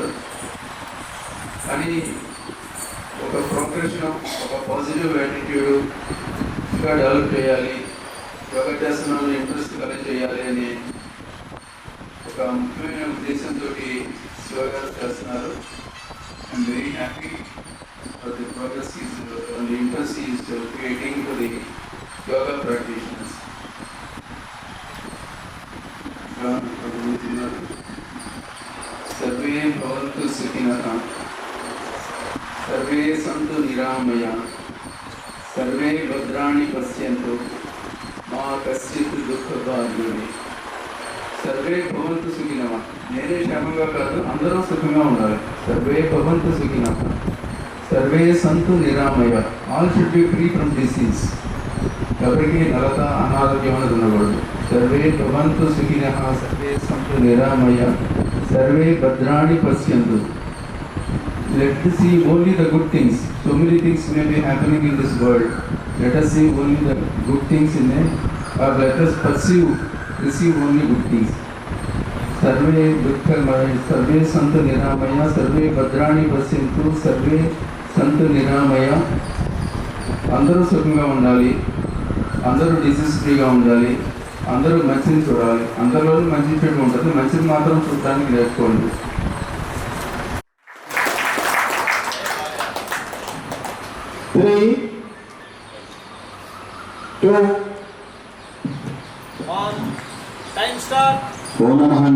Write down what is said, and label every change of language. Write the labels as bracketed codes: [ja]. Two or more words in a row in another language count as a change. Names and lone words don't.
[te] కానీ ఒక ప్రోగ్రెషన్, ఒక [en] positive attitude [te] ఇంకా డెవలప్ చేయాలి, యోగా చేస్తున్న ఇంట్రెస్ట్ కలిగి చేయాలి అని ఒక ముఖ్యమైన ఉద్దేశంతో యోగా చేస్తున్నారు. [en] I'm very happy for the progress and the interest he is creating for the yoga practitioners. [sa] सर्वे भवन्तु सुखिनः, सर्वे सन्तु निरामयाः, सर्वे भद्राणि पश्यन्तु, मा कश्चित् दुःखभाग् भवेत्. సర్వే భవంతు సుఖినః. [te] నేనే క్షేమంగా కాదు, అందరూ సుఖంగా ఉండాలి. [sa] సర్వే భవంతు సుఖినః, సర్వే సంతు నిరామయ. [en] All should be free from disease. [te] ఎవరికి నలత అనారోగ్యం అనేది ఉండకూడదు. [sa] సర్వే భవంతు సుఖినః, సర్వే సంతు నిరామయ, సర్వే భద్రాణి పశ్యంతు. [en] Let us see only the good things. So many things may be happening in this world. Let us see only the good things in it, or let us receive only good things. [sa] सर्वे दुःखमय, सर्वे संतु निरामय, सर्वे भद्राणि पश्यन्तु, सर्वे संतु निरामय. [te] అందరూ సుఖంగా ఉండాలి, అందరూ డిసీజ్ ఫ్రీగా ఉండాలి, అందరూ మంచిని చూడాలి. అందరిలోనూ మంచి చెడు ఉంటుంది, మంచిని మాత్రం చూడడానికి నేర్చుకోండి. ఓం నమః అండి.